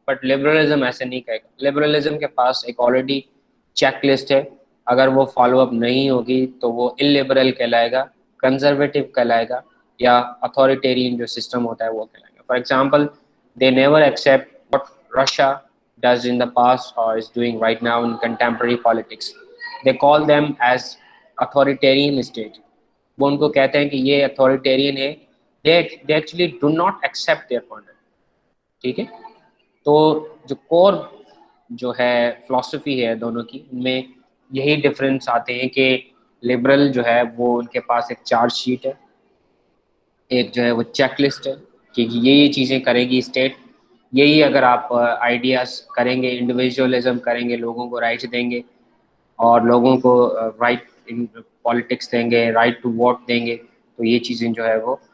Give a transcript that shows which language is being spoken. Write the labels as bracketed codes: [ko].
[ur] But liberalism ایسے نہیں کہے گا. لبرلزم کے پاس ایک آلریڈی چیک لسٹ ہے، اگر وہ فالو اپ نہیں ہوگی تو وہ اللیبرل کہلائے گا، کنزرویٹو کہلائے گا، یا اتھارٹیرین جو سسٹم ہوتا ہے وہ کہلائے گا. [en] For example they never accept what Russia does in the past or is doing right now in contemporary politics. They call them as authoritarian state. [ur] وہ ان کو کہتے ہیں کہ یہ اتھارٹیرین ہے. [en] they actually do not accept their point of view. [ur] ٹھیک ہے. تو جو کور جو ہے فلسفی ہے دونوں کی، ان میں یہی ڈفرینس آتے ہیں کہ لبرل جو ہے وہ ان کے پاس ایک چارج شیٹ ہے، ایک جو ہے وہ چیک لسٹ ہے کہ یہ چیزیں کرے گی اسٹیٹ. یہی اگر آپ آئیڈیاز کریں گے، انڈیویژولزم کریں گے، لوگوں کو رائٹس دیں گے اور لوگوں کو رائٹ ان پالیٹکس دیں گے، رائٹ ٹو ووٹ دیں گے، تو یہ چیزیں جو ہے وہ